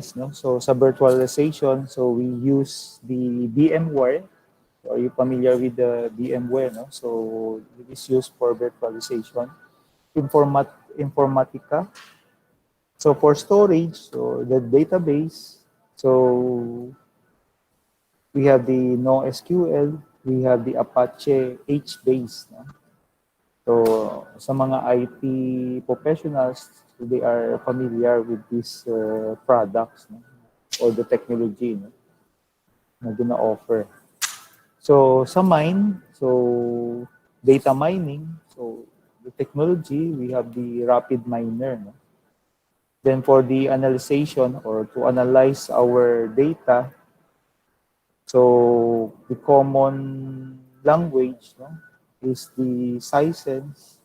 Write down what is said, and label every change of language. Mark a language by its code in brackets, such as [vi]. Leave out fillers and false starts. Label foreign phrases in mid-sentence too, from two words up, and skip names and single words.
[en] So sa virtualization, so we use the VMware Are you familiar with the VMware? No? So it is used for virtualization. Informatica. So for storage, so the database. So we have the NoSQL. We have the Apache HBase. No? So [hil] sa mga [en] IT professionals, they are familiar with these products, no? Or the technology, [hil] no? Na gina-offer. [en] So sa mine, so data mining, so the technology, we have the rapid miner. No? Then for the analyzation or to analyze our data, so the common language, no, is the Science.